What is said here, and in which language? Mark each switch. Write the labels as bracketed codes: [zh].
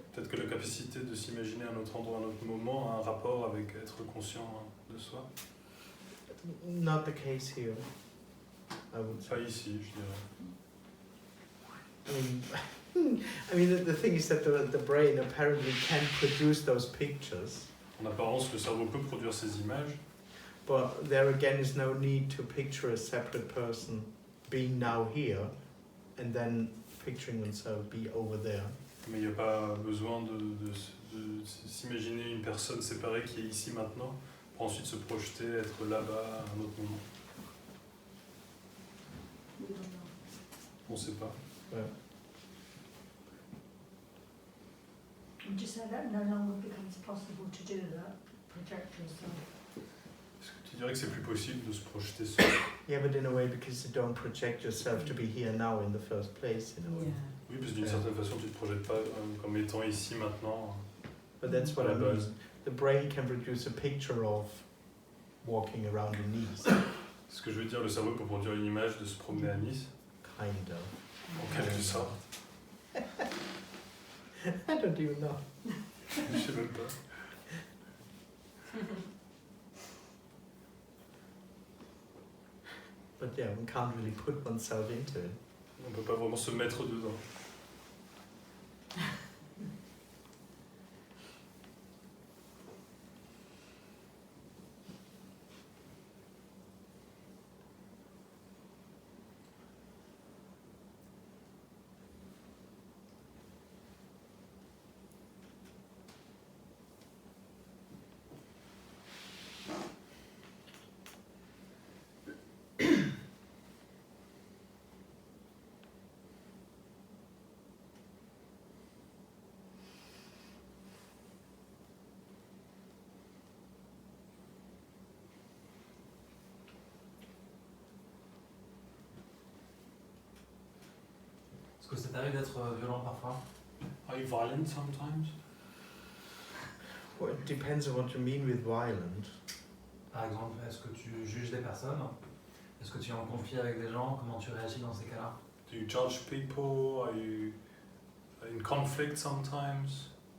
[fr] Peut-être que la capacité de s'imaginer un autre endroit, un autre moment, a un rapport avec être conscient de soi. [en] Not the case here, I would say. [fr] Pas ici, je dirais. [en] I mean, the thing is that the brain apparently can produce those pictures. [fr] En apparence, le cerveau peut produire ces images, [en] But there again is no need to picture a separate person being now here and then picturing oneself be over there. [fr] mais il n'y a pas besoin de s'imaginer une personne séparée qui est ici maintenant, pour ensuite se projeter, être là-bas à un autre moment. [en] We don't know. [fr] On ne sait pas. [en] Yeah. Would you say that no longer becomes possible to do that, project yourself? [fr] Est-ce que tu dirais que c'est plus possible de se projeter seul? [en] Yeah, but in a way because you don't project yourself to be here now in the first place, in a way. [fr] Oui, parce que d'une certaine façon, tu ne te projettes pas comme étant ici maintenant. [en] But that's what [fr] À [en] I [fr] la [en] mean. [fr] base. [en] The brain can produce a picture of walking around in Nice, [fr] Ce que je veux dire, le cerveau peut produire une image de se promener à Nice, [en] kind of. [fr] en quelque sorte. [en] I don't even know. [fr] Je sais même pas. [en] But yeah, one can't really put oneself into it. [fr] On ne peut pas vraiment se mettre dedans. Est-ce que ça t'arrive d'être violent parfois? [en] Are you violent sometimes? Well, it depends on what you mean with violent. [fr] Par exemple, est-ce que tu juges des personnes? Est-ce que tu es en conflit avec des gens? Comment tu réagis dans ces cas-là? [en] Do you judge people? Are you in conflict sometimes?